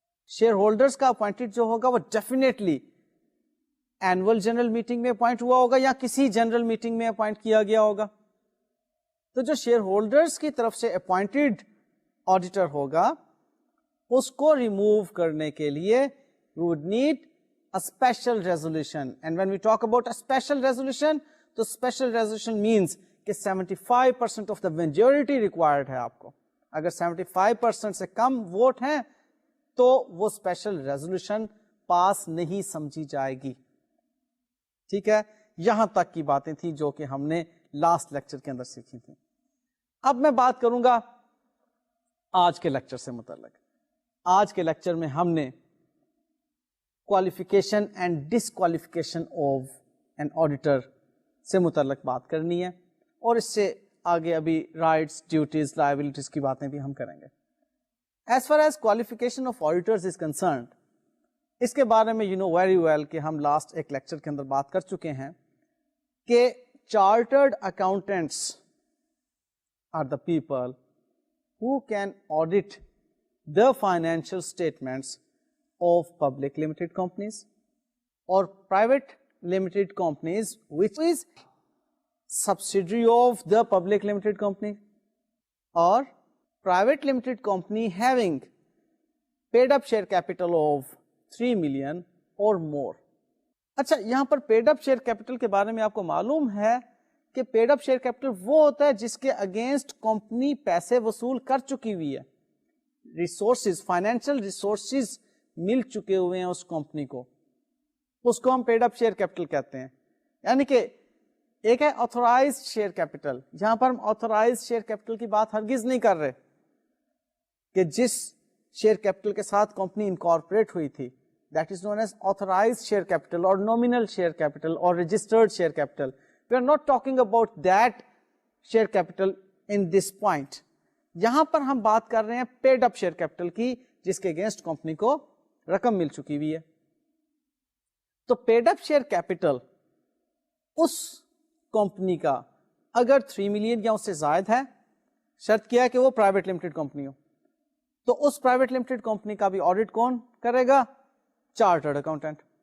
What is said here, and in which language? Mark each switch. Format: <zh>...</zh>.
<ur>Share holders کا appointed جو ہوگا وہ ڈیفینیٹلی اینول جنرل میٹنگ میں اپوائنٹ ہوا ہوگا یا کسی جنرل میٹنگ میں اپوائنٹ کیا گیا ہوگا. تو جو شیئر ہولڈرز کی طرف سے اپوائنٹڈ آڈیٹر ہوگا اس کو ریموو کرنے کے لیے</ur> <en>we would need a special resolution. And when we talk about a special resolution, تو special resolution means کہ 75% of the majority required</en> <ur>ہے آپ کو. اگر 75% سے کم ووٹ ہیں تو وہ special resolution پاس نہیں سمجھی جائے گی. ٹھیک ہے, یہاں تک کی باتیں تھیں جو کہ ہم نے لاسٹ لیکچر کے اندر سیکھی تھی. اب میں بات کروں گا آج کے لیکچر سے متعلق. آج کے لیکچر میں ہم نے</ur> <en>qualification and disqualification of an auditor</en> <ur>سے متعلق بات کرنی ہے, اور اس سے آگے ابھی رائٹس, ڈیوٹیز, لائبلٹیز کی باتیں بھی ہم کریں گے.</ur> <en>as far as qualification of auditors is concerned,</en> <ur>اس کے بارے میں</ur> <en>you know very well</en> <ur>کہ ہم لاسٹ ایک لیکچر کے اندر بات کر چکے ہیں کہ chartered accountants</ur> <en>Are the people who can audit the financial statements of public limited companies or private limited companies which is subsidiary of the public limited company or private limited company having paid up share capital of 3 million or more.</en> <ur>اچھا, یہاں پر paid up share capital کے بارے میں آپ کو معلوم ہے کہ پیڈ اپ شیئر کیپٹل وہ ہوتا ہے جس کے اگینسٹ کمپنی پیسے وصول کر چکی ہوئی ہے, ریسورسز, فائنینشیل ریسورسز مل چکے ہوئے ہیں اس کمپنی کو, اس کو ہم پیڈ اپ شیئر کیپٹل کہتے ہیں. یعنی کہ ایک ہے آتھورائز شیئر کیپٹل, یہاں پر ہم آتھورائز شیئر کیپٹل کی بات ہرگز نہیں کر رہے کہ جس شیئر کیپٹل کے ساتھ کمپنی انکارپوریٹ ہوئی تھی,</ur> <en>that is known as authorized share capital or nominal share capital or registered share capital. We are not talking about that share capital in this point.</en> <ur>یہاں پر ہم بات کر رہے ہیں paid up share capital کی, جس کے اگینسٹ کمپنی کو رقم مل چکی ہوئی ہے. تو paid up share capital اس کمپنی کا اگر 3 ملین یا اس سے زائد ہے, شرط کیا ہے کہ وہ پرائیویٹ لمیٹڈ کمپنی ہو, تو اس پرائیویٹ لمیٹڈ کمپنی کا بھی آڈٹ کون کرے گا؟ Chartered accountant.</ur>